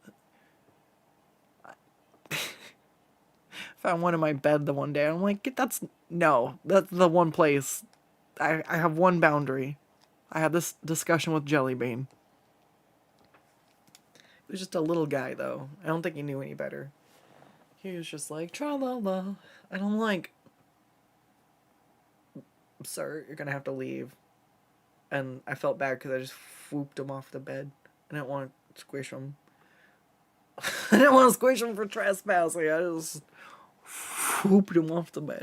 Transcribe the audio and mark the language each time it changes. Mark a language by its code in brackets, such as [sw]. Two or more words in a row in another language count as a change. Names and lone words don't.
[en] Found one in my bed the one day. I'm like, that's the one place. I have one boundary. I had this discussion with Jellybean. He was just a little guy, though. I don't think he knew any better. He was just like, tra-la-la. And I'm like, sir, you're gonna have to leave. And I felt bad because I just whooped him off the bed. I didn't want to squish him. I didn't want to squish him for trespassing. I just whooped him off the bed.